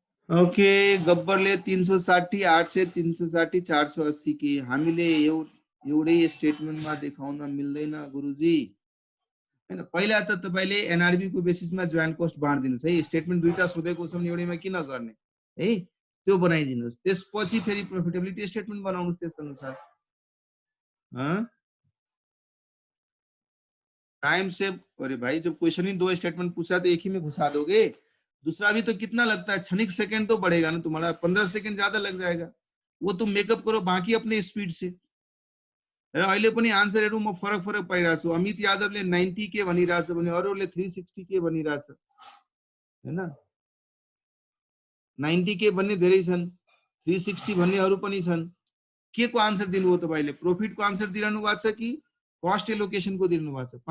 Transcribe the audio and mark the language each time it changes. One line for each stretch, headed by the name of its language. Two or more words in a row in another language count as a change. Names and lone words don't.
Nepali: ओके, गब्बरले 360, 800, 360, 480 के हामीले एउटै स्टेटमेन्टमा देखाउन मिल्दैन गुरुजी हैन। पहिला त तपाईले एनआरबी को बेसिसमा जोइन्ट कस्ट बाँड्दिनुस् है। स्टेटमेन्ट दुईटा सोधेको छ भने एउटैमा किन गर्ने है, त्यो बनाइदिनुस्। त्यसपछि फेरि
English: profitability statement
Nepali: बनाउनुस् त्यस अनुसार।
English: time save.
Hindi: अरे भाई, जब क्वेश्चन ही 2 स्टेटमेंट पूछा तो एक ही में घुसा दोगे? दूसरा भी तो कितना लगता है, क्षणिक सेकंड तो बढ़ेगा ना तुम्हारा, 15 सेकंड ज्यादा लग जाएगा। वो तुम मेकअप करो बाकी अपने स्पीड से।
Nepali: र अहिले पनि आन्सरहरु म फरक फरक पाइरहेछु। अमित यादवले 90 के भनिरहेछ भने अरूले 360 के भनिरहेछ हैन। 90 के भन्ने धेरै छन्, 360 भन्ने अरु पनि छन्। के को आन्सर दिनुभयो तपाईले? प्रॉफिट को आन्सर दिइरहनु भएको छ कि
English: cost allocation
Nepali: को दिनु भएको छ?